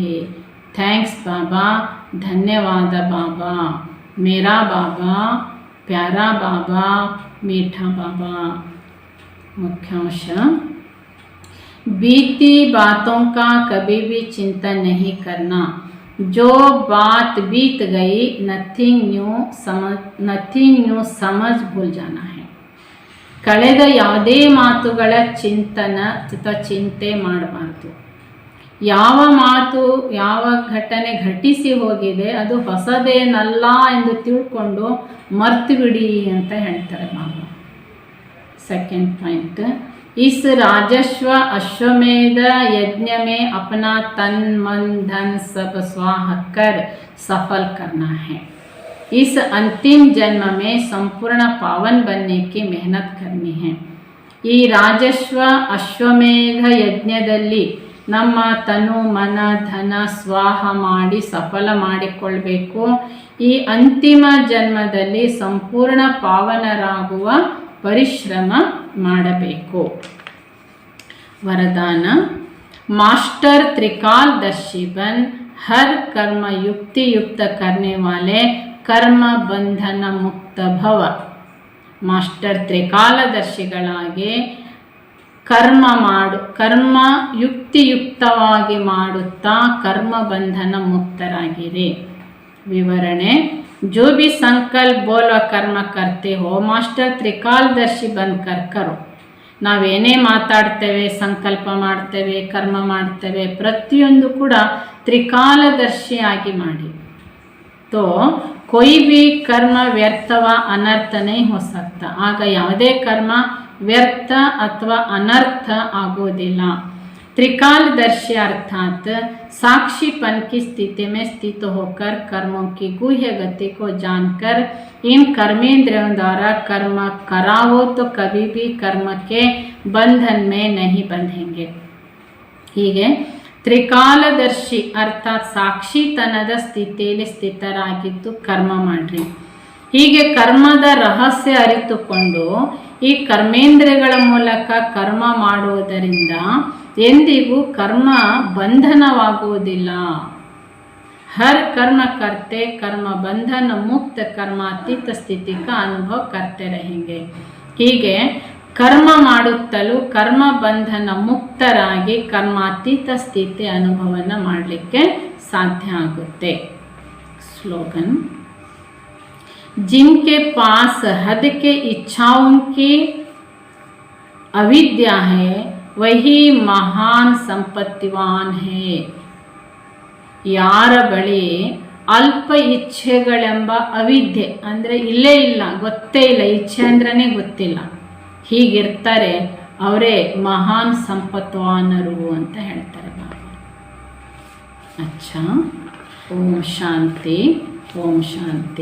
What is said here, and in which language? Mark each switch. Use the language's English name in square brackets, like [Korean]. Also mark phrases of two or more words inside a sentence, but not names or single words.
[Hindi] थैंक्स बाबा, धन्यवाद बाबा, मेरा बाबा, प्यारा बाबा, मीठा बाबा. मुख्यांश, बीती बातों का कभी भी चिंता नहीं करना. जो बात बीत गई [English] nothing new [Hindi] समझ भूल जाना है. [Kannada] ಕಳೆದ ಯಾವುದೇ ಮಾತುಗಳ ಚಿಂತೆ ಮಾಡಬಾರ್ದು. ಯಾವ ಮಾತು ಯಾವ ಘಟನೆ ಘಟಿಸಿ ಹೋಗಿದೆ ಅದು ಹೊಸದೇನಲ್ಲ ಎಂದು ತಿಳ್ಕೊಂಡು ಮರ್ತು ಬಿಡಿ ಅಂತ ಹೇಳ್ತಾರೆ ಬಾಬಾ. [English] second point, [Hindi] इस राजस्व अश्वमेध यज्ञ में अपना तन मन धन सब स्वाह कर सफल करना है. इस अंतिम जन्म में संपूर्ण पावन बनने की मेहनत करनी है. [Kannada] ಈ ರಾಜಸ್ವ ಅಶ್ವಮೇಧ ಯಜ್ಞದಲ್ಲಿ ನಮ್ಮ ತನು ಮನ ಧನ ಸ್ವಾಹ ಮಾಡಿ ಸಫಲ ಮಾಡಿಕೊಳ್ಬೇಕು. ಈ ಅಂತಿಮ ಜನ್ಮದಲ್ಲಿ ಸಂಪೂರ್ಣ ಪಾವನರಾಗುವ ಪರಿಶ್ರಮ ಮಾಡಬೇಕು. [Hindi] वरदान, मास्टर त्रिकालदर्शी बन हर कर्म युक्ति युक्त करने वाले कर्म बंधन मुक्त भव. [Kannada] ಮಾಸ್ಟರ್ ತ್ರಿಕಾಲದರ್ಶಿಗಳಾಗಿ ಕರ್ಮ ಯುಕ್ತಿಯುಕ್ತವಾಗಿ ಮಾಡುತ್ತಾ ಕರ್ಮ ಬಂಧನ ಮುಕ್ತರಾಗಿರಿ. ವಿವರಣೆ, [Hindi] जो भी संकल्प बोल व कर्म करते हो मास्टर त्रिकालदर्शी बनकर करो. [Kannada] ನಾವೇನೇ ಮಾತಾಡ್ತೇವೆ, ಸಂಕಲ್ಪ ಮಾಡ್ತೇವೆ, ಕರ್ಮ ಮಾಡ್ತೇವೆ, ಪ್ರತಿಯೊಂದು ಕೂಡ ತ್ರಿಕಾಲದರ್ಶಿಯಾಗಿ ಮಾಡಿ. [Hindi] तो कोई भी कर्म व्यर्थ व अनर्थ नहीं हो सकता. [Kannada] ಆಗ ಯಾವುದೇ ಕರ್ಮ ವ್ಯರ್ಥ ಅಥವಾ ಅನರ್ಥ ಆಗೋದಿಲ್ಲ. [Hindi] त्रिकालदर्शी अर्थात साक्षीपन की स्थिति में स्थित होकर कर्मों की गुह्य गति को जानकर इन कर्मेंद्रियों द्वारा कर्म कराओ तो कभी भी कर्म के बंधन में नहीं बंधेंगे. [Kannada] ಹೀಗೆ ತ್ರಿಕಾಲದರ್ಶಿ ಅರ್ಥಾತ್ ಸಾಕ್ಷಿತನದ ಸ್ಥಿತಿಯಲ್ಲಿ ಸ್ಥಿತರಾಗಿದ್ದು ಕರ್ಮ ಮಾಡ್ರಿ. ಹೀಗೆ ಕರ್ಮದ ರಹಸ್ಯ ಅರಿತುಕೊಂಡು ಈ ಕರ್ಮೇಂದ್ರಿಯಗಳ ಮೂಲಕ ಕರ್ಮ ಮಾಡುವುದರಿಂದ ಎಂದಿಗೂ ಕರ್ಮ ಬಂಧನವಾಗುವುದಿಲ್ಲ. [Hindi] हर कर्म करते कर्म बंधन मुक्त कर्मातीत स्थिति का ಅನುಭವ करते रहेंगे. [Kannada] ಹೀಗೆ ಕರ್ಮ ಮಾಡುತ್ತಲೂ ಕರ್ಮ ಬಂಧನ ಮುಕ್ತರಾಗಿ ಕರ್ಮಾತೀತ ಸ್ಥಿತಿ ಅನುಭವನ ಮಾಡಲಿಕ್ಕೆ ಸಾಧ್ಯ ಆಗುತ್ತೆ. ಸ್ಲೋಗನ್, [Hindi] जिनके पास हद के इच्छाओं की अविद्या है वही महान संपत्तिवान है. [Kannada] ಯಾರ ಬಳಿ ಅಲ್ಪ ಇಚ್ಛೆಗಳೆಂಬ ಅವಿದ್ಯೆ ಅಂದರೆ ಇಲ್ಲೇ ಇಲ್ಲ, ಗೊತ್ತೇ ಇಲ್ಲ, ಇಚ್ಛೆ ಅಂದ್ರೇ ಗೊತ್ತಿಲ್ಲ, ಹೀಗಿರ್ತಾರೆ ಅವರೇ ಮಹಾನ್ ಸಂಪತ್ವಾನರು ಅಂತ ಹೇಳ್ತಾರೆ ಬಾಬಾ. ಅಚ್ಚಾ, ಓಂ ಶಾಂತಿ, ಓಂ ಶಾಂತಿ.